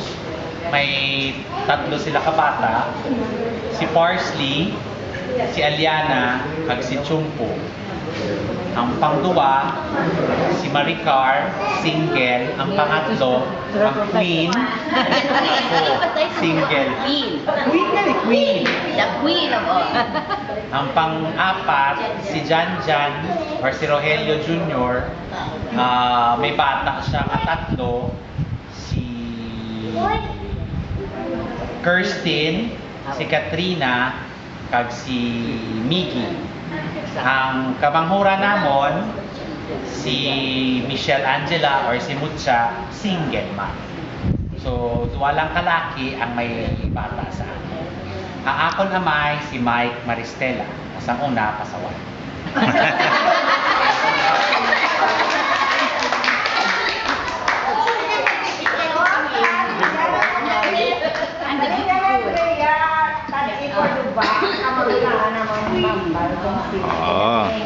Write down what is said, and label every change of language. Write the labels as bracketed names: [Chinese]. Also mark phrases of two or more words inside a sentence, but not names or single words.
[Hiligaynon] May 3 sila kabata. Si Parsley, si Aliana, kag si Chumpo. Ang pangduwa, si Maricar, single. Ang pangatlo, ang Queen. Ako, single. Queen. Queen. [English] The queen of all. [Hiligaynon] Ang pang-apat, si Jan Jan or si Rogelio Jr. May bata siya katatlo. Si Kirsten, si Katrina, kag si Miggy. Ang kabanghura namon, si Michelle Angela or si Mucha, single man. [Filipino] So, walang kalaki ang may bata sa akin. [Hiligaynon] Ang akon amay, si Mike Maristela. Kasang una, kasawan. Oo.